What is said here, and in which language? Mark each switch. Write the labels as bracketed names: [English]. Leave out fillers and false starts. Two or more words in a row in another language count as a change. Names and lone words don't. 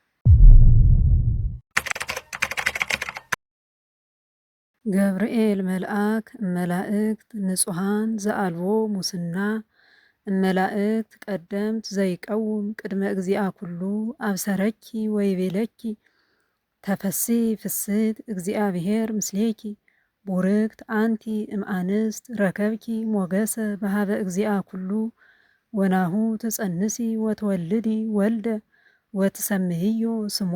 [Geez] ገብርኤል መልአክ እመላእክት ንጹሐን ዘአልቦ ሙስና እመላእክት ቀደምት ዘይቀውም ቅድመ እግዚአ ኩሉ አብሰረኪ ወይቤለኪ ተፈሲ ፍስት እግዚአብሔር ምስሌኪ ቡርክት አንቲ እምአንስት ረከብኪ ሞገሰ በሃበ እግዚአ ኩሉ ወናሁ ትጸንሲ ወትወልዲ ወልደ ወትሰምይዮ ስሞ